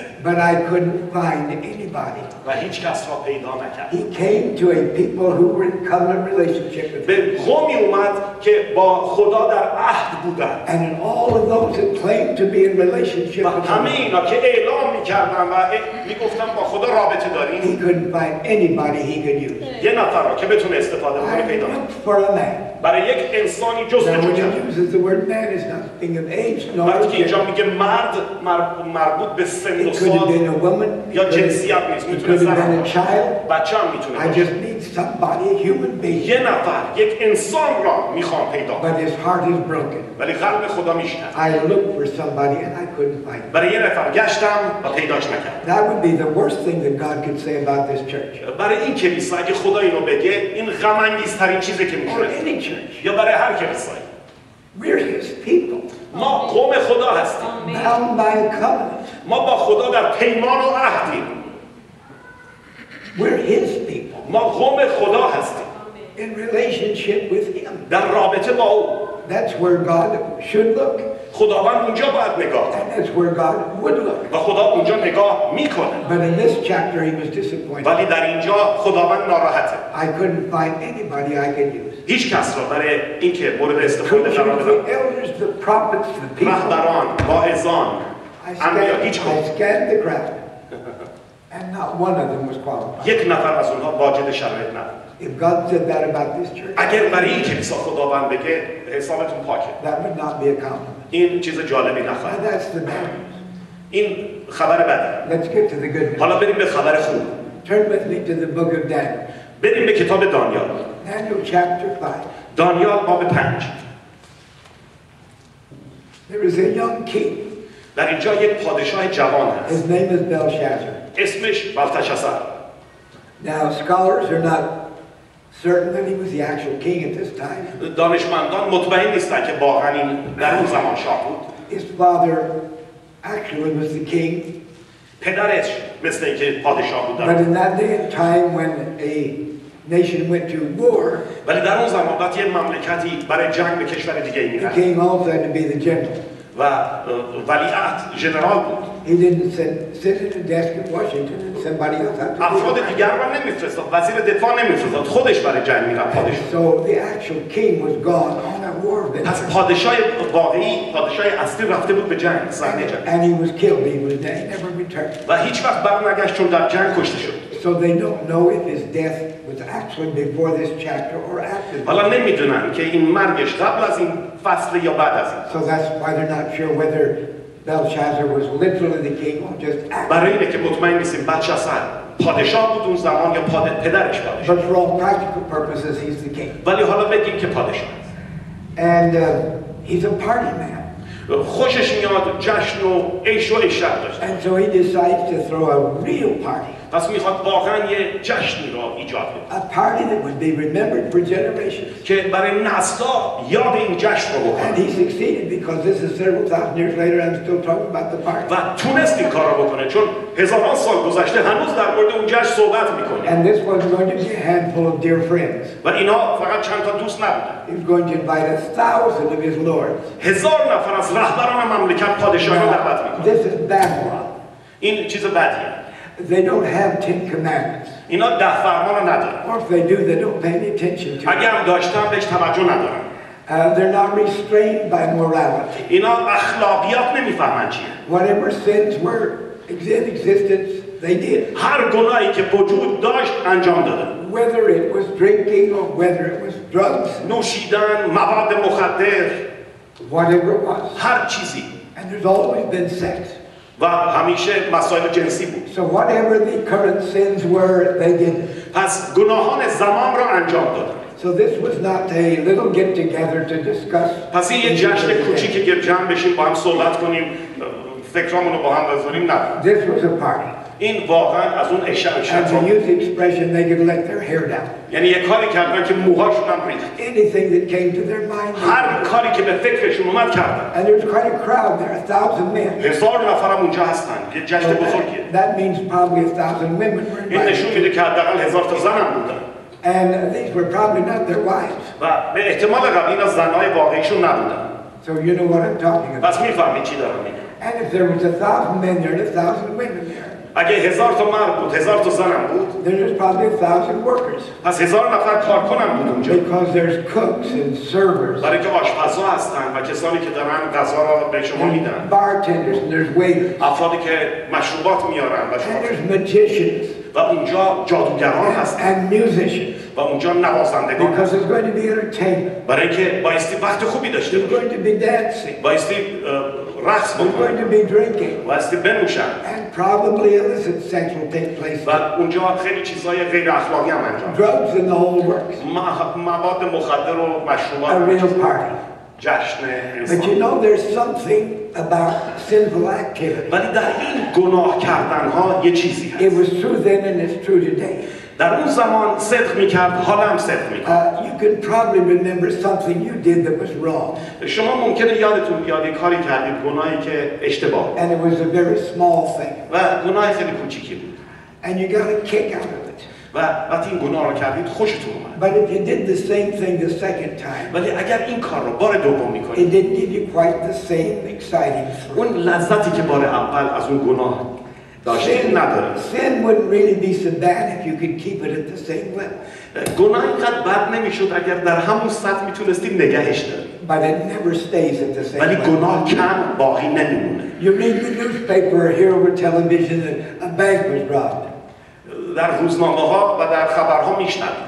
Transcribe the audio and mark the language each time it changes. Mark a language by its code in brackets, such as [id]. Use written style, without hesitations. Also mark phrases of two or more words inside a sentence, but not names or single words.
[en] But I couldn't find anybody. [fa] و هیچ کس را پیدا نکرد. [en] He came to a people who were in covenant relationship with [fa] به [en] him. [fa] قومی اومد که با خدا در عهد بودند [en] And in all of those that claimed to be in relationship [fa] و [en] with [fa] همه [en] him, [fa] اینا که اعلام میکردن و میگفتن با خدا رابطه [en] he [fa] داریم [en] couldn't find anybody he could use. [fa] یه نفر را که بتونه استفاده کنه [en] I [fa] پیدا نکرد. [en] looked for a man. [fa] برای یک انسانی [en] Now [fa] جستجو [en] when [fa] کرد. [en] he uses the word man, it's not speaking of age, nor [fa] وقتی که اینجا [en] gender. [fa] میگه مرد مربوط به سن و [en] It could have [fa] سال [en] been a woman. It [fa] یا [en] could have, [fa] جنسیت نیست [en] it [fa] میتونه [en] could have [fa] زن [en] been a [fa] باشه [en] child. [fa] بچه هم میتونه [en] I [fa] باشه [en] just need somebody, a human being. [fa] یه نفر یک انسان را میخوام پیدا کنم [en] But his heart is broken. [fa] ولی قلب خدا میشکن [en] I looked for somebody and I couldn't find him. [fa] برای یه نفر گشتم و پیداش نکردم [en] That would be the worst thing that God could say about this church. [fa] برای این کلیسا اگه خدا اینو بگه این غم انگیزترین چیزی که [en] Or [fa] میتونه [en] any church. [fa] یا برای هر کلیسایی [en] We're his people. [fa] ما قوم خدا هستیم [en] Bound by a covenant. [fa] ما با خدا در پیمان و عهدیم [en] We're his people. [fa] ما قوم خدا هستیم [en] In relationship with him. [fa] در رابطه با او [en] That's where God should look. [fa] خداوند اونجا باید نگاه کنه [en] And that's where God would look. [fa] و خدا اونجا نگاه میکنه [en] But in this chapter he was disappointed. [fa] ولی در اینجا خداوند ناراحته [en] I couldn't find anybody I could use. [fa] هیچ کس را برای اینکه مورد استفاده [en] Preachers, [fa] قرار بدم [en] the elders, the prophets, the people. [fa] رهبران واعظان [en] I [fa] انبیا هیچ کدوم [en] scanned the crowd. And not one of them was qualified. [fa] یک نفر از اونها واجد شرایط نداره [en] If God said that about this church, [fa] اگر برای این کلیسا خداوند بگه حسابتون پاکه [en] that would not be a compliment. [fa] این چیز جالبی [en] And [fa] نخواهد [en] that's the bad news. [fa] این خبر بده [en] Let's get to the good news. [fa] حالا بریم به خبر خوب [en] Turn with me to the book of Daniel. [fa] بریم به کتاب دانیال [en] Daniel chapter 5. [fa] دانیال باب 5 [en] There is a young king. [fa] در اینجا یک پادشاه جوان [en] His [fa] هست [en] name is Belshazzar. [fa] اسمش بلتشسر [en] Now, scholars are not certain that he was the actual king at this time. [fa] دانشمندان مطمئن نیستن که واقعا این در اون زمان شاه بود [en] His father actually was the king. [fa] پدرش مثل اینکه پادشاه بود [en] But in that day and time when a nation went to war, [fa] ولی در اون زمان وقتی یه مملکتی برای جنگ به کشور دیگه [en] the [fa] میرفت [en] king also had to be the general. [fa] و ولیعهد ژنرال بود [en] He didn't sit at a desk in Washington and somebody else had to [fa] افراد [en] do it. [fa] دیگر را نمیفرستاد وزیر دفاع نمیفرستاد خودش برای جنگ میرفت پادشاه [en] So the actual king was gone on a war [fa] پس [en] venture. [fa] پادشاه واقعی پادشاه اصلی رفته بود به جنگ صحنه جنگ [en] And he was killed. He never returned. [fa] و هیچ وقت برنگشت چون در جنگ کشته شد [en] So they don't know if his death was actually before this chapter or after this. [fa] حالا نمیدونن که این مرگش قبل از این فصل یا بعد از این [en] So that's why they're not sure whether Belshazzar was literally the king or just actually. [fa] برای اینه که مطمئن نیستیم بلتشسر پادشاه بود اون زمان یا پدرش پادشاه [en] But for all practical purposes, he's the king. [fa] ولی حالا بگیم که پادشاه [en] And he's a party man. [fa] خوشش میاد جشن و عیش و عشرت داشت [en] And so he decides to throw a real party. [fa] پس میخواد واقعا یه جشنی را ایجاد کنه [en] A party that would be remembered for generations. [fa] که برای نسل‌ها یاد این جشن رو [en] And [fa] بکنه [en] he succeeded because this is several thousand years later. I'm still talking about the party. [fa] و تونست این کار رو بکنه چون هزاران سال گذشته هنوز در مورد اون جشن صحبت میکنه [en] And this was going to be a handful of dear friends. [fa] و اینا فقط چند تا دوست نبودن [en] He was going to invite 1,000 of his lords. [fa] هزار نفر از رهبران مملکت پادشاهی رو دعوت میکنه [en] This is Babylon. [fa] این چیز بدیه [en] They don't have 10 commandments. [fa] اینا 10 فرمان رو ندارن [en] Or if they do, they don't pay any attention to [fa] اگر [en] it. [fa] هم داشتن بهش توجه ندارن [en] They're not restrained by morality. [fa] اینا اخلاقیات نمیفهمن چیه [en] Whatever sins were in existence, they did. [fa] هر گناهی که وجود داشت انجام دادن [en] Whether it was drinking or whether it was drugs, [fa] نوشیدن مواد مخدر [en] whatever it was. [fa] هر چیزی [en] And there's always been sex. [fa] و همیشه مسائل جنسی بود [en] So whatever the current sins were, they did it. [fa] پس گناهان زمان را انجام دادن [en] So this was not a little get together to discuss. [fa] پس این یه جشن کوچیکی که جمع بشیم با هم صحبت کنیم فکرامون رو با هم بذاریم نه. [en] This was a party. [fa] این واقعا از اون اشتباه. [en] And to use the expression, they could let their hair down. [fa] یعنی یه کاری کردن که موهاشون هم ریخت. [en] Anything that came to their mind. [fa] هر کاری که به فکرشون اومد کردن. [en] And there was quite a crowd there, 1,000 men. [fa] 1000 نفر هم اونجا هستن. یه جشن بزرگیه. [en] That means probably 1,000 women were [fa] این نشون میده که حداقل 1000 تا زن هم بودن. [en] And these were probably not their wives. [fa] و به احتمال قوی اینا زنای واقعیشون نبودن. [en] So you know what I'm talking about. [fa] پس میفهمید چی دارم میگم. [en] And if there was 1,000 men there and 1,000 women there. [fa] اگه 1000 تا مرد بود، 1000 تا زن هم بود. [en] Then there's probably 1,000 workers. [fa] پس 1000 نفر کارکن هم بود اونجا. [en] Because there's cooks and servers. [fa] برای که آشپزها هستن و کسانی که دارن غذا را به شما میدن. [en] Bartenders and there's waiters. [fa] افرادی که مشروبات میارن و شما. [en] And there's magicians. [fa] و اونجا جادوگران هستن. [en] And musicians. [fa] و اونجا نوازندگان. [en] Because there's going to be entertainment. [fa] برای اینکه بایستی وقت خوبی داشته [en] There's going to be dancing. [fa] بایستی رقص [en] There's going [fa] بکنن. [en] to be drinking. [fa] بایستی بنوشن. [en] And probably illicit sex will take place. [fa] و اونجا خیلی چیزای غیر اخلاقی هم انجام. [en] Drugs in the whole works. [fa] مواد مخدر و مشروبات. [en] A real party. [fa] جشن [en] But [fa] انسان. [en] you know there's something about sinful activity. [fa] ولی در این گناه کردن ها یه چیزی [en] It [fa] هست. [en] was true then and it's true today. [fa] در اون زمان صدق میکرد، حالا هم صدق میکرد. [en] You can probably remember something you did that was wrong. [fa] شما ممکنه یادتون بیاد یه کاری کردید گناهی که اشتباه [en] And it was a very small thing. [fa] و گناه خیلی کوچیکی بود. [en] And you got a kick out of it. [fa] و وقتی این گناه رو کردید خوشتون اومد. [en] But if you did the same thing the second time, [fa] ولی اگر این کار رو بار دوم [en] it [fa] میکنید، [en] didn't give you quite the same exciting thrill. [fa] اون لذتی که بار اول از اون گناه داشتید نداره. [en] Sin wouldn't really be so bad if you could keep it at the same level. [fa] گناه اینقدر بد نمیشد اگر در همون سطح میتونستید نگهش دارید. [en] But it never stays at the same [fa] ولی [en] level. [fa] گناه کم باقی نمیمونه. [en] You read the newspaper or hear over television that a bank was robbed. [fa] در روزنامه ها و در خبرها میشنوید.